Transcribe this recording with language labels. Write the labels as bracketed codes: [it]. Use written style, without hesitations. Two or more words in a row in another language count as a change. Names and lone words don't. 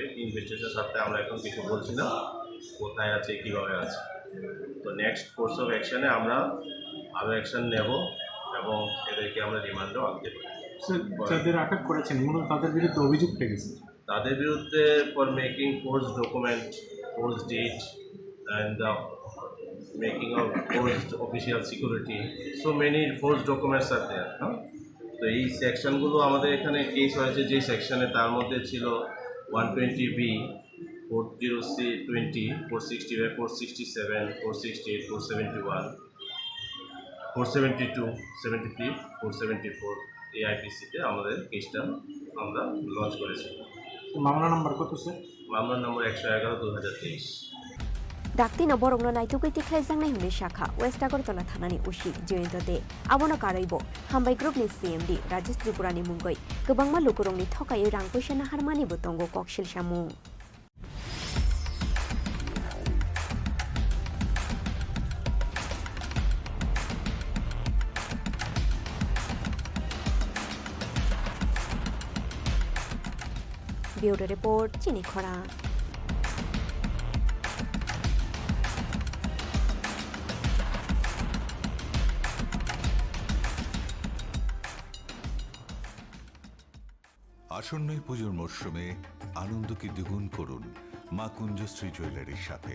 [bn] ইনভেস্টিগেশনের সাথে আমরা এখন কিছু বলছি না, কোথায় আছে কীভাবে আছে। তো [en] next course of action [bn] আমরা আরও অ্যাকশন নেব এবং এদেরকে আমরা রিমান্ডও আনতে পারি। স্যার, যাদের আটক করেছেন মূলত তাদের বিরুদ্ধে অভিযোগ পেয়েছে। তাদের বিরুদ্ধে [en] for making force document, force deed and the making of forced official security, so many forced documents are there, no? [bn] তো এই সেকশনগুলো আমাদের এখানে কেস হয়েছে যে সেকশনে, তার মধ্যে ছিল 120B, 40C20, 465, 467, 468, 471, 472, 73, 474 এই আইপিসিতে আমাদের কেসটা আমরা লঞ্চ করেছি। মামলা নাম্বার কত স্যার? মামলার নম্বর 111/2023। [trp] Daktina borongno naitugui tiklaijang huni shakha West Agartala thanani usi joyintode abono karaibo hambai group ni CMD Rajesh Tripura ni mungoi gobangma lukurongni thokai rang poisa naharmani botongo koksil samung Bureau Report Chini Khorang [bn] আসন্নই পুজোর মরশুমে আনন্দকে দ্বিগুণ করুন মা কুঞ্জশ্রী জুয়েলারির সাথে।